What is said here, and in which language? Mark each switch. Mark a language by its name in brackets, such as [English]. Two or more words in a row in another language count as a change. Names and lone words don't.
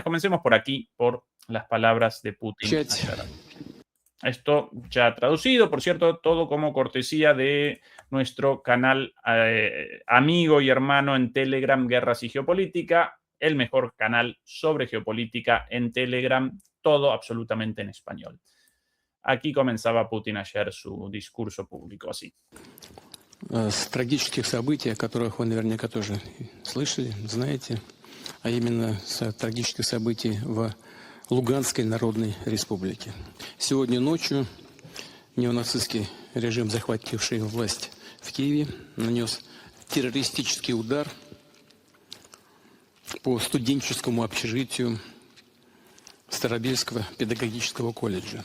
[Spanish] Comencemos por aquí, por las palabras de Putin ayer. Esto ya traducido, por cierto, todo como cortesía de nuestro canal amigo y hermano en Telegram, Guerras y Geopolítica, el mejor canal sobre geopolítica en Telegram, todo absolutamente en español. Aquí comenzaba Putin ayer su discurso público así. [Russian] С трагических событий, о которых вы наверняка тоже слышали, знаете, а именно с трагических событий в Луганской Народной Республике. Сегодня ночью неонацистский режим, захвативший власть в Киеве, нанес террористический удар по студенческому общежитию Старобельского педагогического колледжа.